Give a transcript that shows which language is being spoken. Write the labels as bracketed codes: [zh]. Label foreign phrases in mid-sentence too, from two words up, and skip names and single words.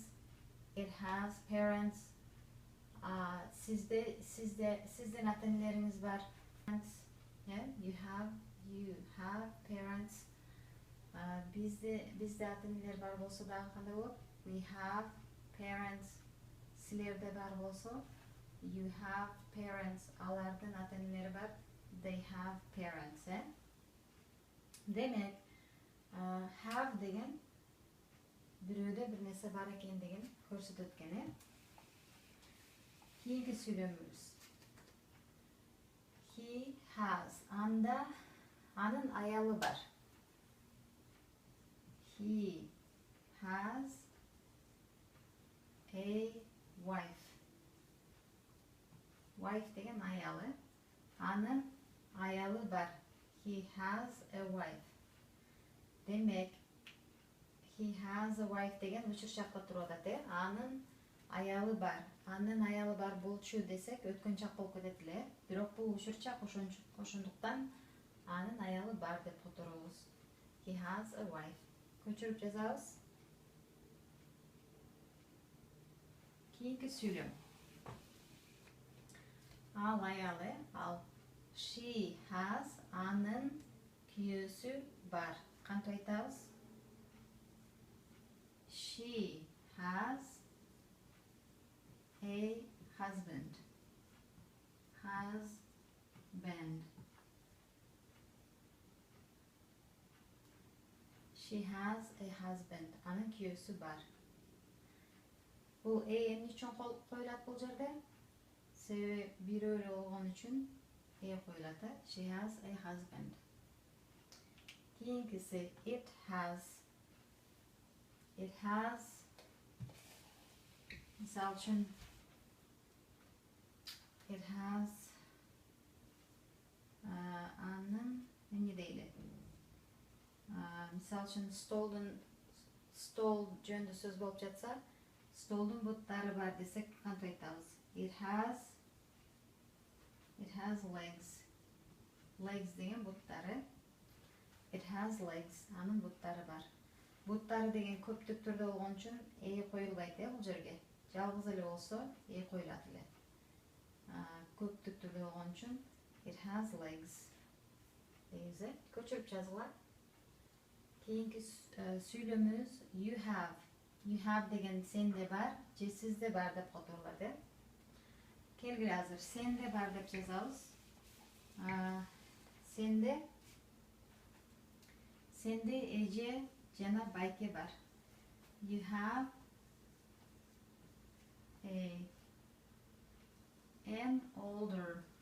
[en] It has parents. [ky] Сизден ата-энелериңиз бар. [en] You have parents. [ky] Bizde ата-энелер бар болсо дагы кандай болот? [en] We have parents. [ky] Силерде бар болсо [en] you have parents. [ky] Алардын ата-энелери бар. [en] They have parents. [ky] Демек, have деген бирөөдө бир нерсе бар экендигин көрсөтөт экен. Кийинки сүйлөмүбүз. [en] He has. [ky] Анда анын аялы бар. [en] He has a wife. [ky] Wife деген аялы. Анын аялы бар. [en] He has a wife. [ky] Демек, [en] he has a wife [ky] деген учурчакта туруп атат, Анын аялы бар. Анын аялы бар болчу десек өткөн чак болуп кетет эле. Бирок бул учурчак, ошондуктан анын аялы бар деп которобуз. [en] He has a wife. [ky] Көчүрүп жазабыз. Кийинки сүйлөм. Ал аялы, ал [en] she has, [ky] анын күйөөсү бар. Кантип айтабыз? [en] She has a husband. Husband. She has a husband. [ky] Анын күйөөсү бар. Бул эмне үчүн коюлат бул жерде? Себеби бирөө эле болгон үчүн коюлат. [en] She has a husband. Кийинкиси it has. It has. [ky] Мисал үчүн [en] it has [ky] анын эмне дейли? Мисал үчүн стол жөнүндө сөз болуп жатса, столдун буттары бар десек кантип айтабыз? [en] It has legs. [ky] Legs деген буттары. [en] It has legs. [ky] Анын буттары бар. Буттары деген көптүк түрдө болгон үчүн коюлбайт бул жерге. жалгыз эле болсо коюлат эле. Көптүктүү болгон үчүн [en] it has legs [ky] дейбиз. Көчүрүп жазгыла. Кийинки сүйлөмүбүз [en] you have. You have [ky] деген сенде бар же сизде бар деп которулат. Келгиле азыр сенде бар деп жазабыз. Сенде эже жана байке бар. [en] You have an older.